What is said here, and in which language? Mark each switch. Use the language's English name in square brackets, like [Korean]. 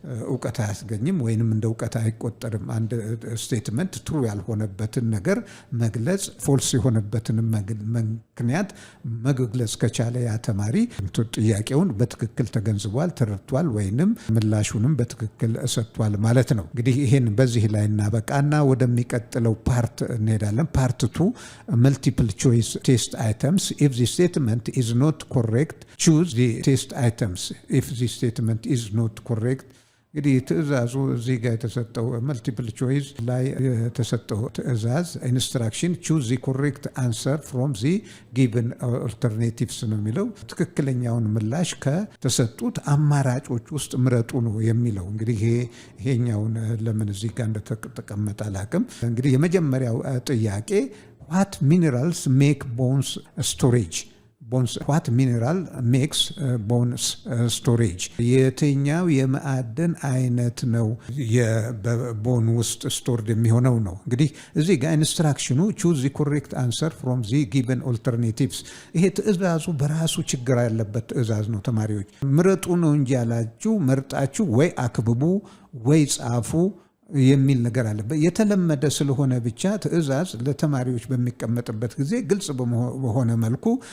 [Amharic] እውቀት አያስገኝም ወይንም እንደ እውቀት አይቆጠርም። አንድ ስቴትመንት ትሩ ያልሆነበትን ነገር መግለጽ፣ ፎልስ የሆነበትን ምክንያት መግለጽ ከቻለ ያ ተማሪ ጥያቄውን በትክክል ተገንዝቧል፣ ተረድቷል ወይንም ምላሹንም በትክክል ሰጥቷል ማለት ነው። እንግዲህ ይሄን በዚህ ላይ ላይ እናበቃና ወደሚቀጥለው ፓርት እንሄዳለን። ፓርት 2 [English] multiple choice test items. If the statement is not correct, choose the test items. If the statement is not correct, [Amharic] እንግዲህ ትእዛዙ እዚህ ጋር የተሰጠው መልቲፕል ቾይስ ላይ የተሰጠው ትእዛዝ ኢንስትራክሽን ቹዝ ዚ ኮሬክት አንሰር ፍሮም ዚ ጊቨን ኦልተርኔቲቭስ ነው የሚለው። ትክክለኛውን ምላሽ ከተሰጡት አማራጮች ውስጥ ምረጡ ነው የሚለው። እንግዲህ ይሄኛውን ለምን እዚህ ጋር እንደተቀመጠ አላውቅም። እንግዲህ የመጀመሪያው ጥያቄ [English] what minerals make bones storage? what mineral makes bones storage? [Amharic] የትኛው የማዕድን አይነት ነው በቦን ውስጥ ስቶርድ የሚሆነው ነው። እንግዲህ እዚህ ጋር ኢንስትራክሽኑ [English] choose the correct answer from the given alternatives። [Amharic] ይሄ ትእዛዙ በራሱ ችግር ያለበት ትእዛዝ ነው። ተማሪዎች ምረጡ ነው እንጂ ያላችሁ መርጣችሁ ወይ አክብቡ ወይ ጻፉ የሚል ነገር አለበት። የተለመደ ስለሆነ ብቻ ትእዛዝ ለተማሪዎች በሚቀመጥበት ጊዜ ግልጽ በሆነ መልኩ